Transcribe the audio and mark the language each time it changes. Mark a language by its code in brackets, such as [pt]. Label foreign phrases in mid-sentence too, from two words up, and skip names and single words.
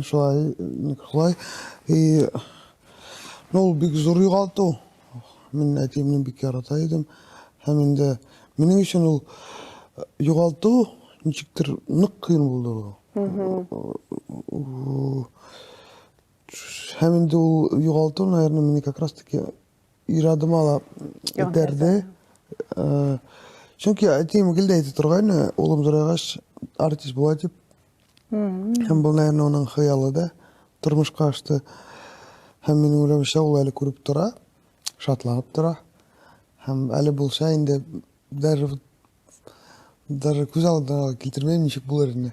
[tt] Шулай. Ну, ул бик зур югалту. Мин әтиемне бик ярата идем. Һәм инде минең өчен ул югалту ничектер нык кыен булды. Һәм инде ул югалту, наверное, мине [ru] как раз таки [tt] ирадыма ала этәрде. Чөнки әтием гел дә әйтеп торган, улым зурайгач артист була дип. Һәм бу, наверное, уның хыялы да тормышка ашты. Һәм минем уйлавымча, ул әле күреп тора, шатланып тора. Һәм әле булса инде даже күз алдына килтермәйм, ничек булыр инде.